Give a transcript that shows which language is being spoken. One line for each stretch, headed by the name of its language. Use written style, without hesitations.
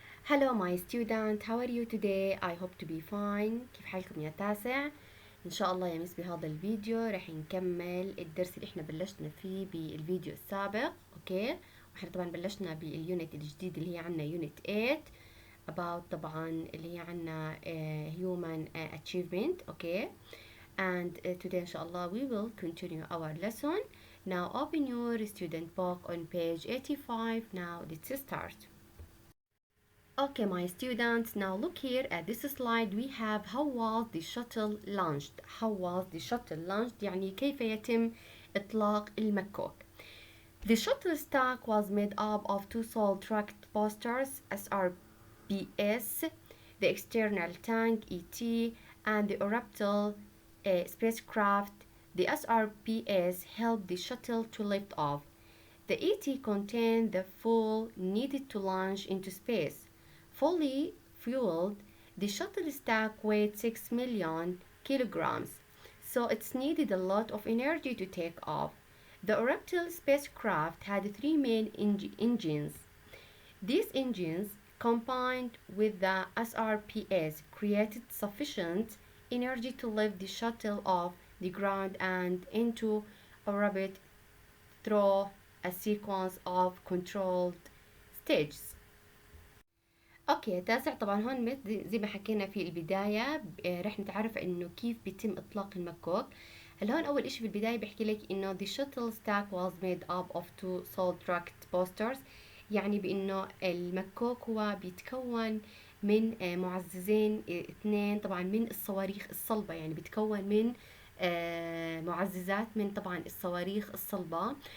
English: Hello my student, how are you today? I hope to be fine.
Arabic: كيف حالكم يا تاسع؟ إن شاء الله يا مس بهذا الفيديو رح نكمل الدرس اللي احنا بلشنا فيه بالفيديو السابق، اوكي؟ واحنا طبعا بلشنا باليونت الجديد اللي هي عنا يونت 8 about طبعا اللي هي عنا human achievement، اوكي؟
English: And today
Arabic: إن شاء الله
English: we will continue our lesson. Now open your student book on page 85. Now let's start. Okay, my students, now look here at this slide. We have how was the shuttle launched. How was the shuttle launched
Arabic: يعني كيف يتم إطلاق المكوك.
English: The shuttle stack was made up of two solid tracked boosters SRBS, the external tank ET, and the orbital spacecraft. The SRBS helped the shuttle to lift off. The ET contained the fuel needed to launch into space. Fully fueled, the shuttle stack weighed 6 million kilograms, so it needed a lot of energy to take off. The orbital spacecraft had three main engines. These engines, combined with the SRPS, created sufficient energy to lift the shuttle off the ground and into orbit through a sequence of controlled stages.
Arabic: اوكي تاسع، طبعا هون زي ما حكينا في البداية رح نتعرف انه كيف بيتم اطلاق المكوك. هلا هون اول اشي في البداية بحكي لك انه
English: the shuttle stack was made up of two solid tracked boosters،
Arabic: يعني بانه المكوك هو بيتكون من معززين اثنين طبعا من الصواريخ الصلبة، يعني بيتكون من معززات من طبعا الصواريخ الصلبة.